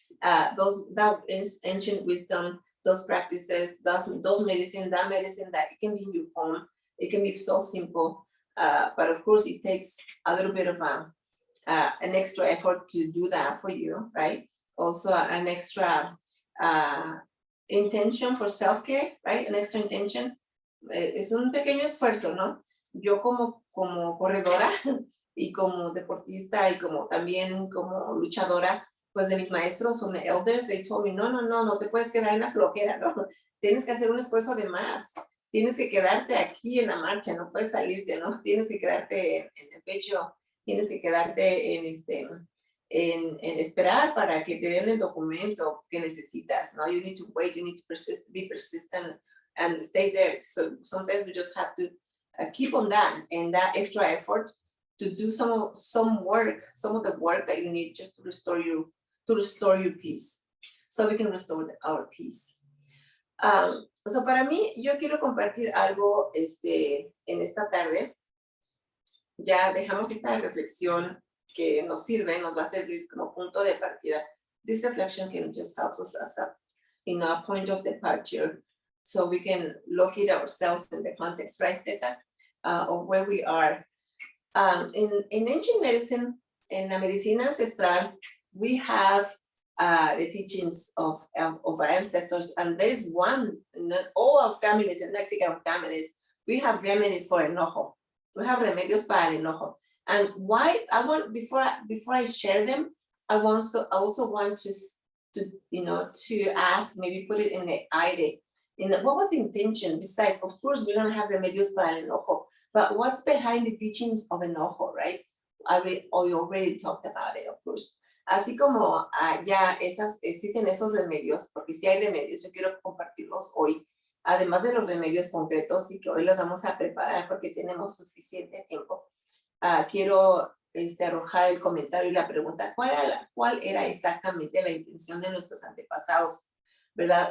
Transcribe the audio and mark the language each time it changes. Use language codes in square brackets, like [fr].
[en] That ancient wisdom, those practices, those medicine, that it can be in your home, it can be so simple, but of course it takes a little bit of an extra effort to do that for you, right? Also an extra intention for self-care, right? An extra intention. [es] Es un pequeño esfuerzo, ¿no? Yo como corredora y como deportista y como también como luchadora, pues de mis maestros o elders, [en] they told me, [es] no te puedes quedar en la flojera, ¿no? Tienes que hacer un esfuerzo de más, tienes que quedarte aquí en la marcha, no puedes salirte, ¿no? Tienes que quedarte en el pecho, tienes que quedarte en esperar para que te den el documento que necesitas, ¿no? [en] You need to wait, you need to be persistent and stay there. So sometimes we just have to keep on that and that extra effort to do some work, some of the work that you need just to restore your peace, so we can restore our peace. [es] So para mí, yo quiero compartir algo en esta tarde. Ya dejamos esta reflexión que nos sirve, nos va a servir como punto de partida. [en] This reflection can just help us as a point of departure, so we can locate ourselves in the context, right, Tessa, of where we are. In ancient medicine, in [es] la medicina ancestral, [en] we have the teachings of our ancestors, and there is one, not all our families, in Mexican families, we have remedies for enojo. We have [es] remedios para el enojo. [en] And why I want, before I share them, I also want to ask, maybe put it in the aire. What was the intention? Besides, of course, we're gonna have [es] remedios para el enojo, [en] but what's behind the teachings of enojo, right? I already talked about it, of course. [es] Así como ya existen esos remedios, porque si hay remedios, yo quiero compartirlos hoy, además de los remedios concretos y que hoy los vamos a preparar porque tenemos suficiente tiempo. Quiero arrojar el comentario y la pregunta, ¿cuál era exactamente la intención de nuestros antepasados, verdad?